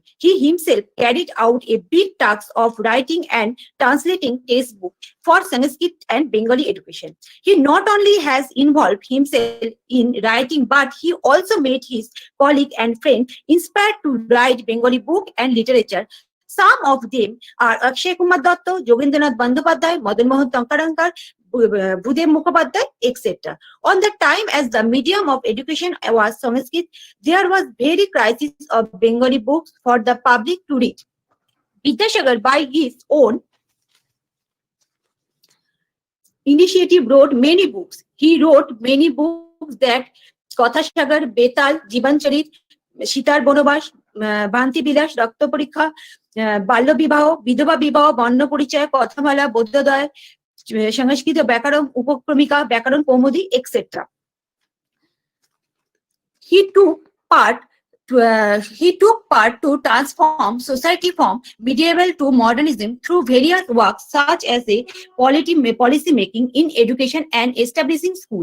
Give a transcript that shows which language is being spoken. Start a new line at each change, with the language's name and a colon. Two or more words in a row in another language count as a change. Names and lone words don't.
English: He himself carried out a big task of writing and translating textbook for Sanskrit and Bengali education. He not only has involved himself in writing, but he also made his colleague and friend inspired to write Bengali book and literature. Some of them are Akshay Kumar Datta, Yogendranath Bandyopadhyay, Madan Mohan Tankarankar, Bhudev Mukhopadhyay, etc. On the time as the medium of education was Sanskrit, there was very crisis of Bengali books for the public to read. Vidyasagar, by his own initiative, wrote many books. He wrote many books that Kathasagar, Betal, Jibancharit, Sitar Bonobas, Bhanti Bilas, Rakta Porikha, Balya Bibaho, Vidhova Bibaho, Barna Porichaya, Kathamala, Bodhodaya, Sanskrit Byakaron, Upakramika, Byakaron Kaumudi, etc. He took part to transform society from medieval to modernism through various works such as a policy making in education and establishing school.